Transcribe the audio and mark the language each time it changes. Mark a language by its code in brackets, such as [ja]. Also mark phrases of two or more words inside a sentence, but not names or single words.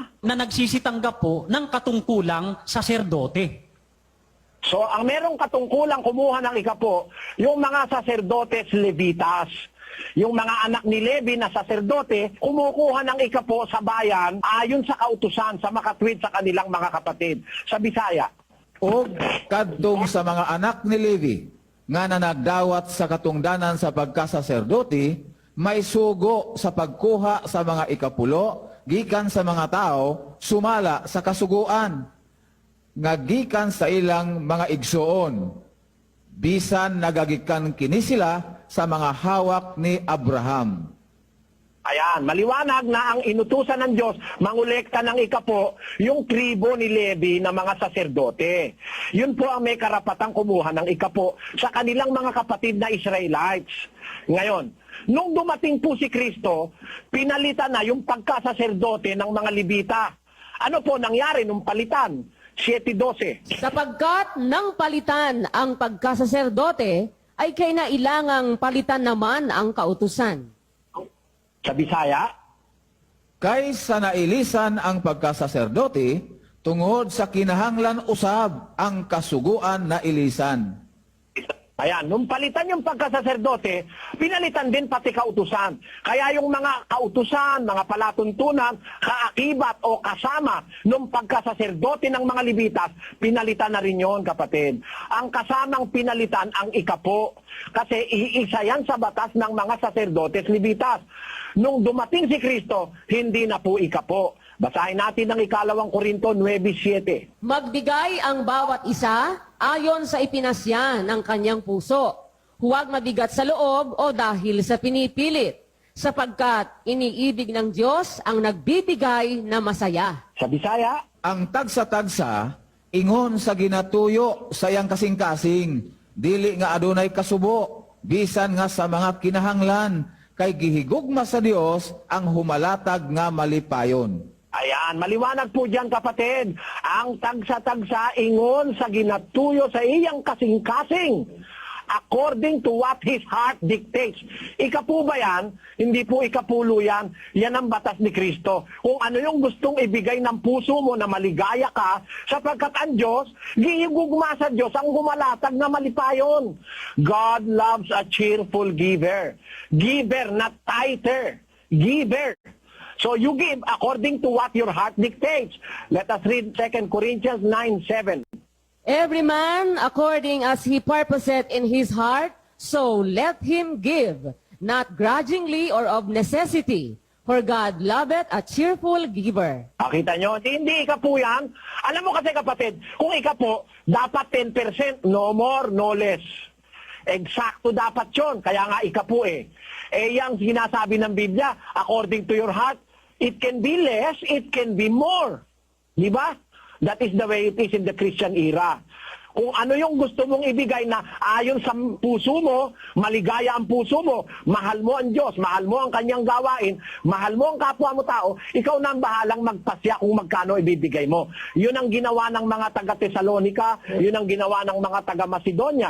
[tl] na nagsisitanggap po ng katungkulang saserdote. so ang merong katungkulang kumuha ng ikapu, yung mga saserdotes Levitas. Yung mga anak ni Levi na saserdote, kumukuha ng ikapu sa bayan ayon sa kautusan, sa makatwid sa kanilang mga kapatid. Sa Bisaya. [ceb] O kadtong sa mga anak ni Levi nga nanagdawat sa katungdanan sa pagkasaserdote, may sugo sa pagkuha sa mga ikapulo gikan sa mga tao sumala sa kasuguan nga gikan sa ilang mga igsoon bisan nagagikan kini sila sa mga hawak ni Abraham. [tl] Ayan, maliwanag na ang inutusan ng Diyos, mangolekta ng ikapo, yung tribo ni Levi na mga saserdote. Yun po ang may karapatang kumuha ng ikapo sa kanilang mga kapatid na Israelites. Ngayon, nung dumating po si Kristo, pinalitan na yung pagkasaserdote ng mga Levita. Ano po nangyari nung palitan? 7:12. Sapagkat nang palitan ang pagkasaserdote, ay kainailangang palitan naman ang kautusan. Sa Bisaya, [ceb] Kaysa nailisan ang pagkasaserdote, tungod sa kinahanglan usab ang kasuguan na ilisan. [tl] ayan, nung palitan yung pagkasaserdote, pinalitan din pati kautusan. Kaya yung mga kautusan, mga palatuntunan, kaakibat o kasama nung pagkasaserdote ng mga Levitas, pinalitan na rin yon, kapatid. Ang kasamang pinalitan ang ikapo. Kasi iisa yan sa batas ng mga saserdotes Levitas. Nung dumating si Kristo, hindi na po ikapo. Basahin natin ang 2 Korinto 9:7. Magbigay ang bawat isa ayon sa ipinasya ng kanyang puso. Huwag mabigat sa loob o dahil sa pinipilit, sapagkat iniibig ng Diyos ang nagbibigay na masaya. Sa Bisaya, [ceb] Ang tagsa-tagsa, ingon sa ginatuyo sa iyang kasing-kasing, dili nga adunay kasubo, bisan nga sa mga kinahanglan, kay gihigugma sa Dios ang humalatag nga malipayon. [tl] ayan, maliwanag po dyan, kapatid. [ceb] Ang tagsa-tagsa ingon sa ginatuyo sa iyang kasing-kasing, [en] according to what his heart dictates. [tl] Ikapu ba yan? Hindi po ikapulo yan. Yan ang batas ni Kristo. Kung ano yung gustong ibigay ng puso mo na maligaya ka, sapagkat ang Diyos, [ceb] gihigugma sa Diyos ang humalatag na malipayon. [en] God loves a cheerful giver. Giver, not tither. Giver. So you give according to what your heart dictates. Let us read 2 Corinthians 9:7. Every man according as he purposeth in his heart, so let him give, not grudgingly or of necessity, for God loveth a cheerful giver. [tl] Kita nyo, hindi ikapu yan. Alam mo kasi, kapatid, kung ikapu, dapat 10%, [en] no more, no less. [tl] Eksakto dapat yon, kaya nga ikapu eh. Yang sinasabi ng Biblia, [en] according to your heart, it can be less, it can be more. [tl] Di ba? [en] That is the way it is in the Christian era. [tl] kung ano yung gusto mong ibigay na ayon sa puso mo, maligaya ang puso mo, mahal mo ang Diyos, mahal mo ang kanyang gawain, mahal mo ang kapwa mo tao, ikaw na ang bahalang magpasya kung magkano ibibigay mo. Yun ang ginawa ng mga taga-Tesalonika, yun ang ginawa ng mga taga-Macedonia.